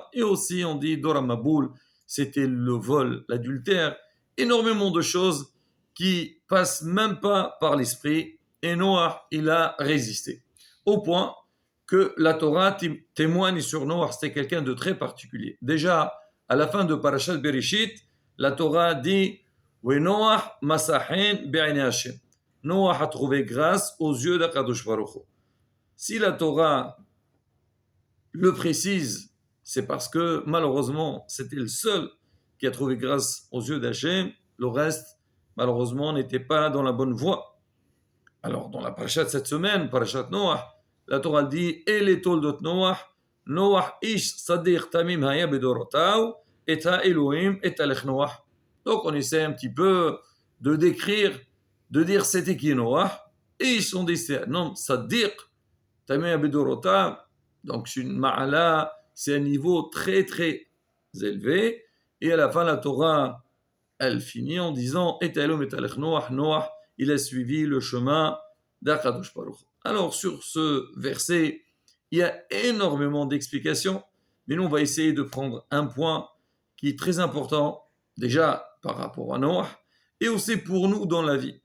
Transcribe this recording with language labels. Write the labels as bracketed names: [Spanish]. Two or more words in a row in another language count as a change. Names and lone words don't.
[French] Et aussi, on dit Dora Maboul, c'était le vol, l'adultère, énormément de choses qui passent même pas par l'esprit. Et Noach, il a résisté. Au point que la Torah témoigne sur Noach, c'était quelqu'un de très particulier. Déjà, à la fin de Parashat Bereshit, la Torah dit [Hebrew] נח מצא חן בעיני ה. [French] Noach a trouvé grâce aux yeux d' [Hebrew] הקדוש ברוך הוא. [French] Si la Torah le précise, c'est parce que malheureusement, c'était le seul qui a trouvé grâce aux yeux d' [Hebrew] Hachem. [French] Le reste, malheureusement, n'était pas dans la bonne voie. Alors, dans la parasha de cette semaine, parashat Noach, la Torah dit [Hebrew] אלה תולדות נח נח איש צדיק תמים היה בדורותיו, את האלהים התהלך נח. [French] Donc, on essaie un petit peu de décrire, de dire c'était qui Noach. Et ils sont dit c'est un homme [Hebrew] צדיק תמים היה בדורותיו. [French] Donc, c'est une ma'ala, c'est un niveau très très élevé. Et à la fin, la Torah, elle finit en disant [Hebrew] את אלהים התהלך נח, [French] Noach, il a suivi le chemin d' [Hebrew] הקדוש ברוך. [French] Alors, sur ce verset, il y a énormément d'explications, mais nous, on va essayer de prendre un point qui est très important, déjà par rapport à Noach, et aussi pour nous dans la vie.